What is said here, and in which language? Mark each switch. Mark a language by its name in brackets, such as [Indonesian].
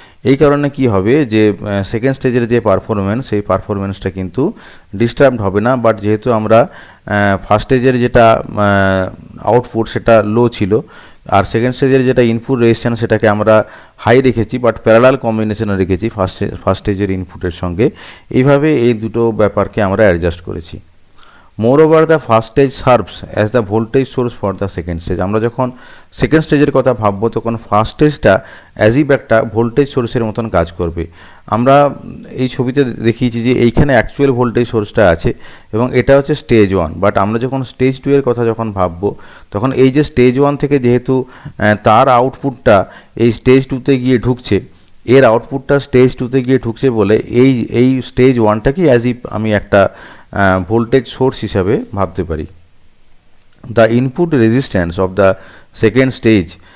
[Bangla] এই কারণে কি হবে যে সেকেন্ড স্টেজের যে পারফরমেন্স সেই পারফরমেন্সটা কিন্তু ডিস্টার্বড হবে না, বাট যেহেতু আমরা ফার্স্ট স্টেজের যেটা আউটপুট সেটা লো ছিল আর সেকেন্ড স্টেজের যেটা ইনপুট রেজিস্ট্যান্স সেটাকে আমরা হাই রেখেছি বাট প্যারালাল কম্বিনেশনে রেখেছি ফার্স্ট স্টেজের ইনপুটের সঙ্গে, এইভাবে এই দুটো ব্যাপারকে আমরা অ্যাডজাস্ট করেছি। [English] Moreover, the first stage serves as the voltage source for the second stage. [Bangla] আমরা যখন সেকেন্ড স্টেজের কথা ভাববো তখন ফার্স্ট স্টেজটা অ্যাজিভ একটা ভোল্টেজ সোর্সের মতন কাজ করবে। আমরা এই ছবিতে দেখিয়েছি যে এইখানে অ্যাকচুয়াল ভোল্টেজ সোর্সটা আছে এবং এটা হচ্ছে স্টেজ ওয়ান, বাট আমরা যখন স্টেজ টু এর কথা যখন ভাববো তখন এই যে স্টেজ ওয়ান থেকে যেহেতু তার আউটপুটটা এই স্টেজ টুতে গিয়ে ঢুকছে, এর আউটপুটটা স্টেজ টুতে গিয়ে ঢুকছে বলে এই স্টেজ ওয়ানটাকে অ্যাজিভ আমি একটা ভোল্টেজ সোর্স হিসাবে ভাবতে পারি। [English] the input resistance of the second stage